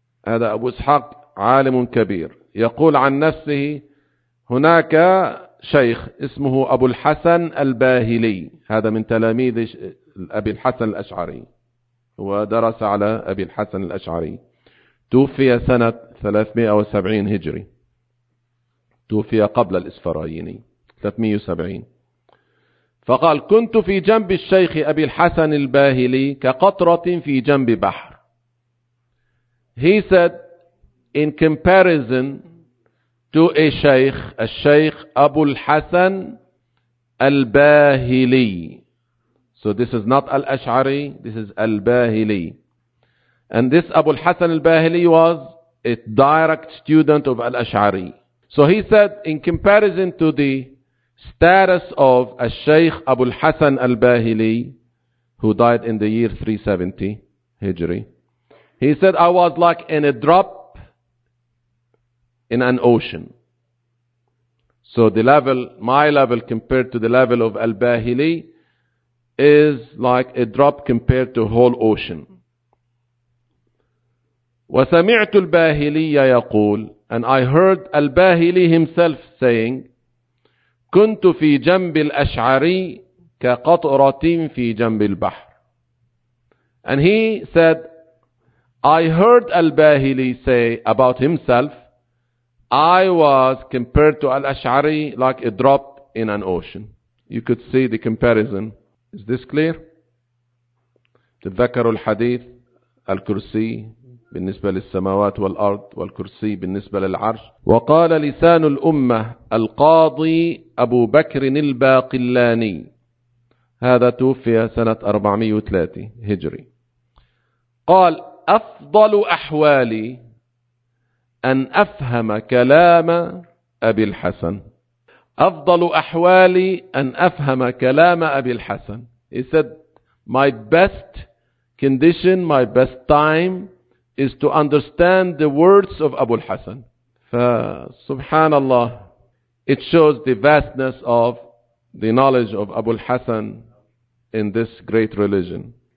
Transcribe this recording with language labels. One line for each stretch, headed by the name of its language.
Arabic: هذا أبو إسحاق عالم كبير, يقول عن نفسه هناك شيخ اسمه أبو الحسن الباهلي, هذا من تلاميذ أبي الحسن الأشعري, ودرس على أبي الحسن الأشعري, توفي سنة 370 هجري, توفي قبل الإسفرايني 370. فقال كنت في جنب الشيخ أبي الحسن الباهلي كقطرة في جنب بحر.
English: He said in comparison to a sheikh, الشيخ أبو الحسن الباهلي. So this is not الأشعري, this is الباهلي. And this أبو الحسن الباهلي was a direct student of الأشعري. So he said in comparison to the status of الشيخ أبو الحسن الباهلي, who died in the year 370 هجري, he said I was like in a drop in an ocean. So the level, my level compared to the level of الباهلي is like a drop compared to whole ocean.
Arabic: وسمعت الباهلي يقول,
English: and I heard الباهلي himself saying
Arabic: كنت في جنب الأشعري كقطرة في جنب البحر.
English: And he said, I heard al-Bahili say about himself, I was compared to al-Ash'ari like a drop in an ocean. You could see the comparison. Is this clear?
Arabic: تذكروا الحديث الكرسي بالنسبة للسماوات والأرض والكرسي بالنسبة للعرش. وقال لسان الأمة القاضي أبو بكر الباقلاني, هذا توفي سنة 403 هجري, قال أفضل أحوالي أن أفهم كلام أبي الحسن. أفضل أحوالي أن أفهم كلام أبي الحسن.
English: He said my best condition, my best time is to understand the words of Abu al-Hasan. فسبحانallah, it shows the vastness of the knowledge of Abu al-Hasan in this great religion.